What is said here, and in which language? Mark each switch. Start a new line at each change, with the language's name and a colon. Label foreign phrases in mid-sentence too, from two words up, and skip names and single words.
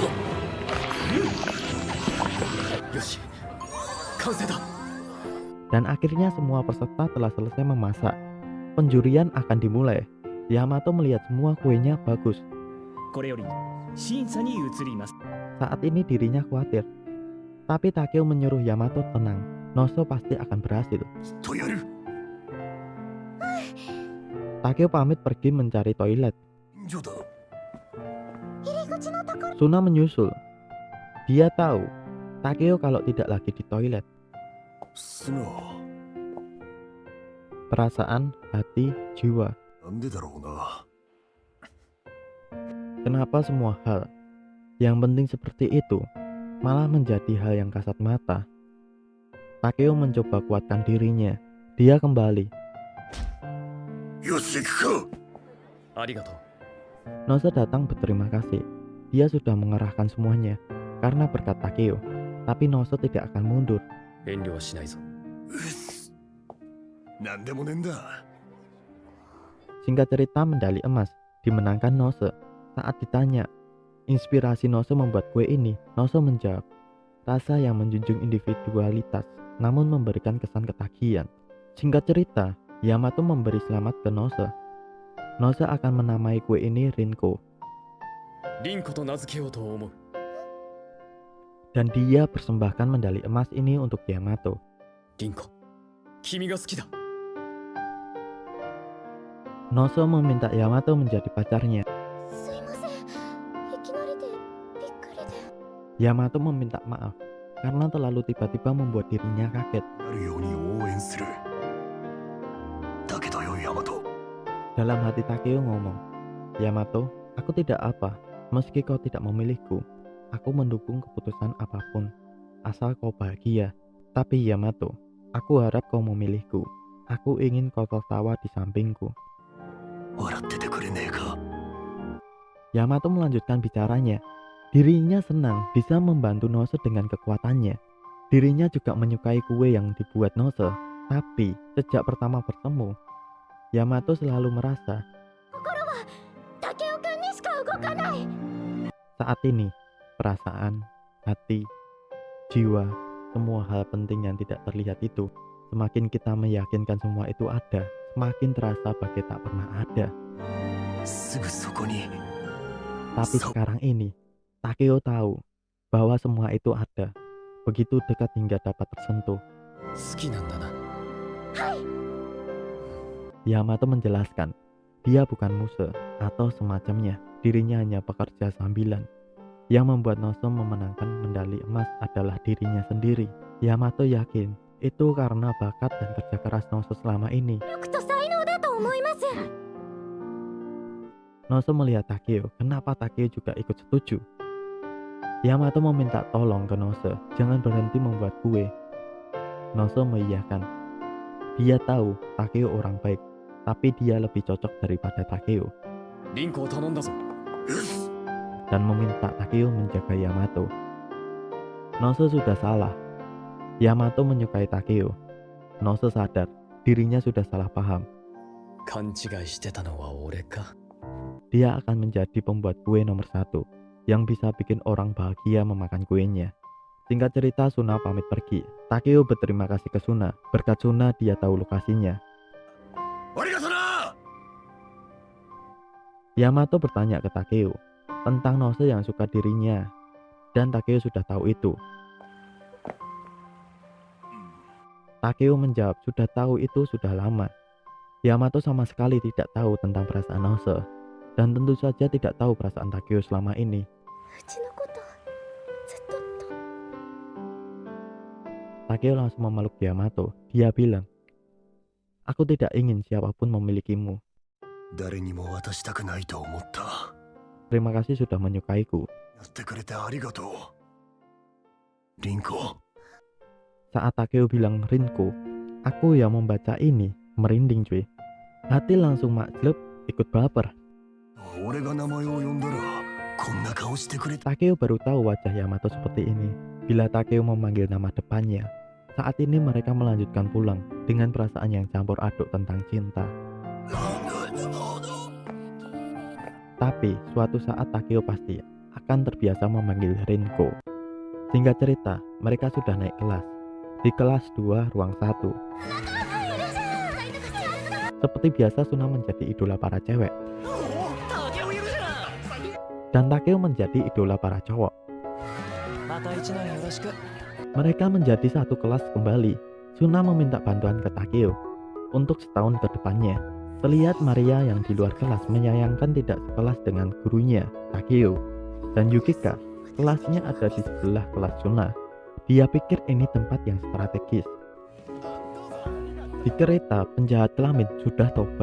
Japanese: よし。完成だ。
Indonesian: Dan akhirnya semua peserta telah selesai memasak. Penjurian akan dimulai. Yamato melihat semua kuenya bagus.
Japanese: これより審査に移ります。
Indonesian: Saat ini dirinya khawatir. Tapi Takeo menyuruh Yamato tenang. Nose pasti akan berhasil.
Japanese: きっとやる。
Indonesian: Takeo pamit pergi mencari toilet.
Japanese: ジョだ。入り口のところ。
Indonesian: Suna menyusul. Dia tahu Takeo kalau tidak lagi di toilet. すな。 Perasaan, hati, jiwa.
Japanese: なんでだろうな。
Indonesian: Kenapa semua hal yang penting seperti itu malah menjadi hal yang kasat mata? Takeo mencoba kuatkan dirinya. Dia kembali.
Japanese: よし行くか。ありがとう。
Indonesian: Nose datang berterima kasih. Dia sudah mengerahkan semuanya karena berkat Takeo. Tapi Nose tidak akan mundur.
Japanese: 遠慮はしないぞ。うっす。なんでもねえんだ。
Indonesian: Singkat cerita, medali emas dimenangkan Nose. Saat ditanya, inspirasi Nose membuat kue ini, Nose menjawab, rasa yang menjunjung individualitas namun memberikan kesan ketagihan. Singkat cerita, Yamato memberi selamat ke Nose. Nose akan menamai kue ini Rinko.
Japanese: リンコと名付けようと思う。
Indonesian: Dan dia persembahkan medali emas ini untuk Yamato.
Japanese: リンコ、君が好きだ。
Indonesian: Noso meminta Yamato menjadi pacarnya.
Japanese: すいません、いきなりでびっくりで。
Indonesian: Yamato meminta maaf karena terlalu tiba-tiba membuat dirinya kaget.
Japanese: なるように応援する。だけどよ、ヤマト。
Indonesian: Dalam hati Takeo ngomong, Yamato, aku tidak apa, meski kau tidak memilihku. Aku mendukung keputusan apapun, asal kau bahagia. Tapi Yamato, aku harap kau memilihku. Aku ingin kau tertawa di sampingku.
Japanese: 笑っててくれねえか。
Indonesian: Yamato melanjutkan bicaranya. Dirinya senang bisa membantu Nose dengan kekuatannya. Dirinya juga menyukai kue yang dibuat Nose. Tapi sejak pertama bertemu, Yamato selalu merasa
Japanese: 心は竹雄くんにしか動かない。
Indonesian: saat ini perasaan, hati, jiwa, semua hal penting yang tidak terlihat itu, semakin kita meyakinkan semua itu ada, semakin terasa bagai tak pernah ada.
Japanese: すぐそこに。
Indonesian: Tapi sekarang ini, Takeo tahu bahwa semua itu ada, begitu dekat hingga dapat tersentuh.
Japanese: 好きなんだな。
Indonesian: Yamato menjelaskan, dia bukan musuh atau semacamnya, dirinya hanya pekerja sambilan. Yang membuat Nose memenangkan medali emas adalah dirinya sendiri. Yamato yakin itu karena bakat dan kerja keras Nose selama ini.
Japanese: 力と才能だと思います。
Indonesian: Nose melihat Takeo, kenapa Takeo juga ikut setuju. Yamato meminta tolong ke Nose, jangan berhenti membuat kue. Nose mengiyakan. Dia tahu Takeo orang baik, tapi dia lebih cocok daripada Takeo.
Japanese: リンコを頼んだぞ。
Indonesian: Dan meminta Takeo menjaga Yamato. Nose sudah salah. Yamato menyukai Takeo. Nose sadar dirinya sudah salah paham.
Japanese: 勘違いしてたのは俺か。
Indonesian: Dia akan menjadi pembuat kue nomor 1 yang bisa bikin orang bahagia memakan kuenya. Singkat cerita, Suna pamit pergi. Takeo berterima kasih ke Suna. Berkat Suna, dia tahu lokasinya.
Japanese: ありがとな。
Indonesian: Yamato bertanya ke Takeo tentang Nose yang suka dirinya, dan Takeo sudah tahu itu. Takeo menjawab sudah tahu itu sudah lama. Yamato sama sekali tidak tahu tentang perasaan Nose, dan tentu saja tidak tahu perasaan Takeo selama ini.
Japanese: うちのことずっとと。
Indonesian: Takeo langsung memeluk Yamato. Dia bilang, aku tidak ingin siapapun memilikimu.
Japanese: 誰にも渡したくないと思った。
Indonesian: Terima kasih sudah menyukaiku.
Japanese: やってくれてありがとう。リンコ。
Indonesian: Saat Takeo bilang Rinko, aku yang membaca ini merinding cuy. Hati langsung makjleb, ikut baper.
Japanese: 俺が名前を呼んだらこんな顔してくれた。
Indonesian: Takeo baru tahu wajah Yamato seperti ini bila Takeo memanggil nama depannya. Saat ini mereka melanjutkan pulang dengan perasaan yang campur aduk tentang cinta. Tapi suatu saat Takeo pasti akan terbiasa memanggil Rinko. Singkat cerita, mereka sudah naik kelas. Di kelas 2 ruang 1. Seperti biasa, Suna menjadi idola para cewek. Dan Takeo menjadi idola para cowok.
Japanese: また一年よろしく。
Indonesian: Mereka menjadi satu kelas kembali. Suna meminta bantuan ke Takeo untuk setahun ke depannya. Terlihat Maria yang di luar kelas menyayangkan tidak sekelas dengan gurunya, Takeo. Dan Yukika, kelasnya ada di sebelah kelas Suna. Dia pikir ini tempat yang strategis. Di kereta, penjahat kelamin sudah tobat.